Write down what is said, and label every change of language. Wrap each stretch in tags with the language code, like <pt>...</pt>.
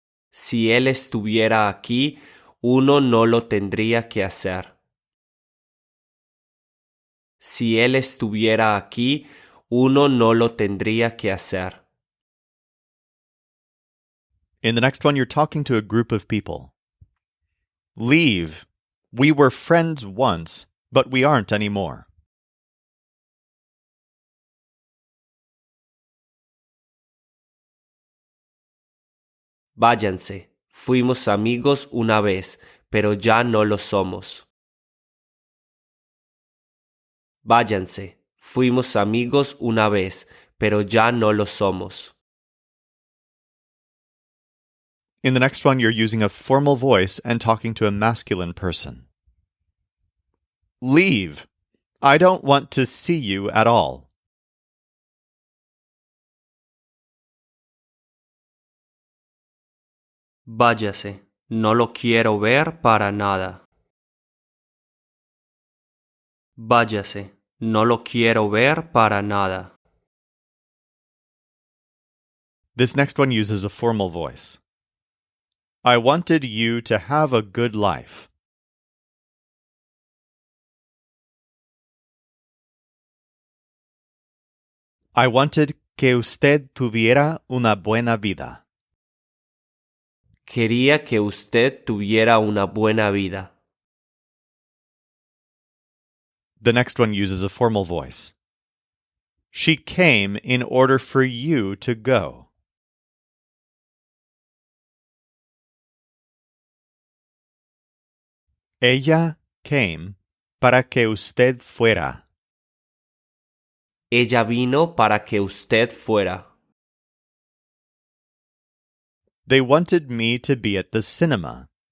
<es>Si él estuviera aquí, uno no lo tendría que hacer. Si él estuviera aquí, uno no lo tendría que hacer.</es> <en>In the next one, you're talking to a group of people. Leave. We were friends once, but we aren't anymore.</en> <es>Váyanse. Fuimos amigos una vez, pero ya no lo somos. Váyanse. Fuimos amigos una vez, pero ya no lo somos.</es> <en>In the next one, you're using a formal voice and talking to a masculine person. Leave. I don't want to see you at all.</en> <es>Váyase. No lo quiero ver para nada. Váyase. No lo quiero ver para nada.</es> <en>This next one uses a formal voice. I wanted you to have a good life. I wanted</en> <es>que usted tuviera una buena vida. Quería que usted tuviera una buena vida.</es> <en>The next one uses a formal voice. She came in order for you to go.</en> <es>Ella came para que usted fuera. Ella vino para que usted fuera.</es> <en>They wanted me to be at the cinema.</en>